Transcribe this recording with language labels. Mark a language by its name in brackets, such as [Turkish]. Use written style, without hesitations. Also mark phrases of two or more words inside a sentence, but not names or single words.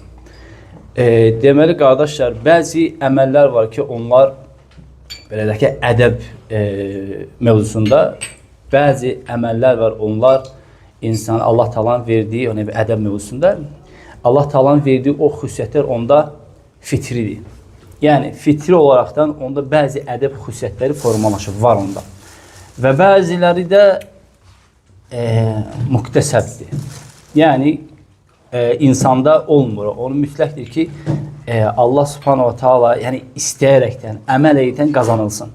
[Turkish] Demeli kardeşler, bazı emeller var ki onlar böyle ki edeb mevzusunda, bazı emeller var onlar insan Allah Teala'nın verdiği yani edeb mevzusunda Allah Teala'nın verdiği [Azerbaijani] o xüsusiyyətlər onda fitridir. Yani fitri olaraktan onda bazı edeb xüsusiyyətləri formalaşır, var onda. Və bəziləri də muktesebdir. Yani insanda olmur. Onu mütləqdir ki [Arabic] Allah Subhanahu wa Taala [Azerbaijani] yani istəyərəkdən, əməl edəkdən qazanılsın.